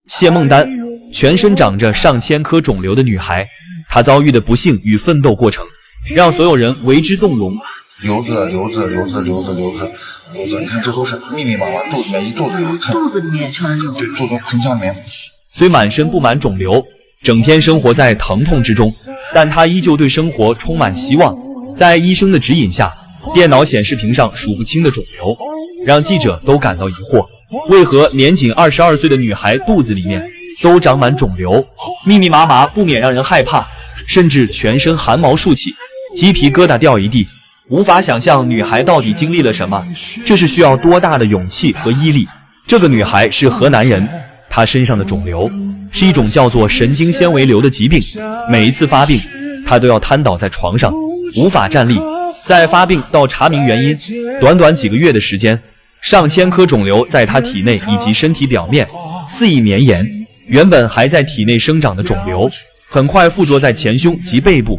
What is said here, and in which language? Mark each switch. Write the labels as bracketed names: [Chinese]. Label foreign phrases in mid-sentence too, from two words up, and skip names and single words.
[Chinese] 謝孟丹，全身長着上千顆腫瘤的女孩，她遭遇的不幸与奋斗過程，讓所有人為之动容。瘤子，你看这都是密密麻麻，肚子里面一肚子瘤子，肚子里面全是瘤子，对，肚子盆腔里面。虽滿身布滿腫瘤，整天生活在疼痛之中，但她依舊對生活充滿希望。在醫生的指引下，電腦顯示屏上數不清的腫瘤，讓記者都感到疑惑：為何年僅22歲的女孩肚子裡面都長滿腫瘤，密密麻麻，不免讓人害怕，甚至全身汗毛豎起，雞皮疙瘩掉一地。無法想象女孩到底經歷了什麼，這是需要多大的勇氣和毅力。這個女孩是河南人，她身上的腫瘤是一種叫做神經纖維瘤的疾病，每一次發病，她都要癱倒在床上，無法站立。在發病到查明原因，短短幾個月的時間，上千顆腫瘤在她體內以及身體表面肆意綿延。原本還在體內生長的腫瘤，很快附着在前胸及背部。